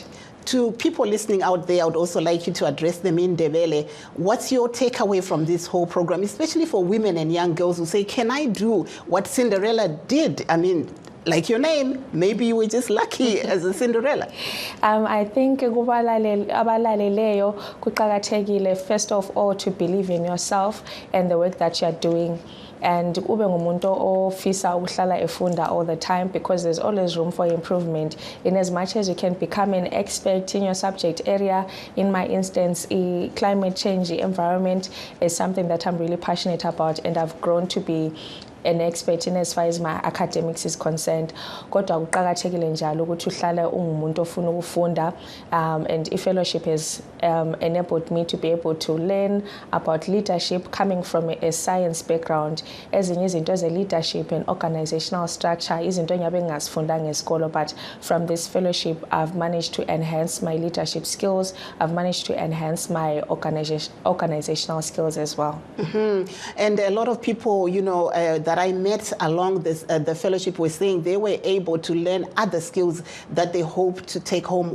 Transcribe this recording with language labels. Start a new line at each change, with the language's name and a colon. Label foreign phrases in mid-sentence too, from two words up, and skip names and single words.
English: To people listening out there, I would also like you to address them in Ndebele. What's your takeaway from this whole program, especially for women and young girls who say, can I do what Cinderella did? I mean, like your name, maybe you were just lucky as a Cinderella. I think
North Ndebele: abalaleleyo kuqakathekile
English: first of all to believe in yourself and the work that you're doing. And
North Ndebele: ube ngumuntu ofisa ukuhlala efunda
English: all the time, because there's always room for improvement. In as much as you can become an expert in your subject area, in my instance, climate change, environment is something that I'm really passionate about, and I've grown to be an expert in as far as my academics is concerned.
North Ndebele: Kodwa kuqakathekile njalo ukuthi uhlale ungumuntu ofuna ukufunda,
English: and i-fellowship has enabled me to be able to learn about leadership coming from a science background.
North Ndebele: Ezinye izinto ze-leadership
English: and organizational structure
North Ndebele: izinto engabe ngazifundanga esikolo,
English: but from this fellowship I've managed to enhance my leadership skills. I've managed to enhance my organizational skills as well. Mm-hmm. And a lot of people, you know, that I met along this the fellowship were saying they were able to learn other skills that they hope to take home.